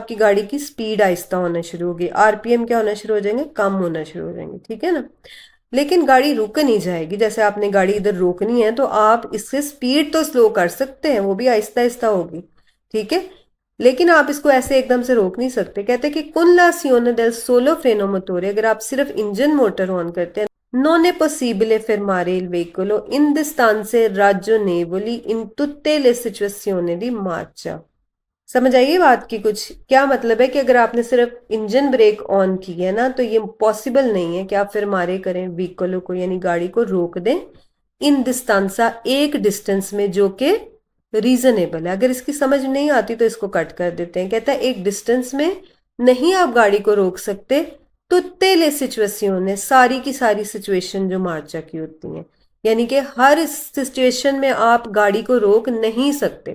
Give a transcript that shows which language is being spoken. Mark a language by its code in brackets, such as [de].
[hi] आपकी गाड़ी की स्पीड आहिस्ता होना शुरू होगी, आरपीएम क्या होना शुरू हो जाएंगे? कम होना शुरू हो जाएंगे। ठीक है ना, लेकिन गाड़ी रुक नहीं जाएगी। जैसे आपने गाड़ी इधर रोकनी है तो आप इससे स्पीड तो स्लो कर सकते हैं, वो भी आहिस्ता आहिस्ता होगी। ठीक है, लेकिन आप इसको ऐसे एकदम से रोक नहीं सकते। कहते हैं कि [it] कुन ला सियोने del solo freno motore, [hi] अगर आप सिर्फ इंजन मोटर ऑन करते हैं, [it] non è possibile fermare il veicolo in distanze ragionevoli in tutte le situazioni di marcia। [hi] समझ आइए बात की कुछ? क्या मतलब है कि अगर आपने सिर्फ इंजन ब्रेक ऑन की है ना तो ये पॉसिबल नहीं है कि आप फिर मारे करें व्हीकलों को, यानी गाड़ी को रोक दें इन डिस्टेंसा, एक डिस्टेंस में जो कि रीजनेबल है। अगर इसकी समझ नहीं आती तो इसको कट कर देते हैं। कहता है एक डिस्टेंस में नहीं आप गाड़ी को रोक सकते तो तेले सिचुएशन है, सारी की सारी सिचुएशन जो मार्चा की होती हैं, यानी कि हर सिचुएशन में आप गाड़ी को रोक नहीं सकते।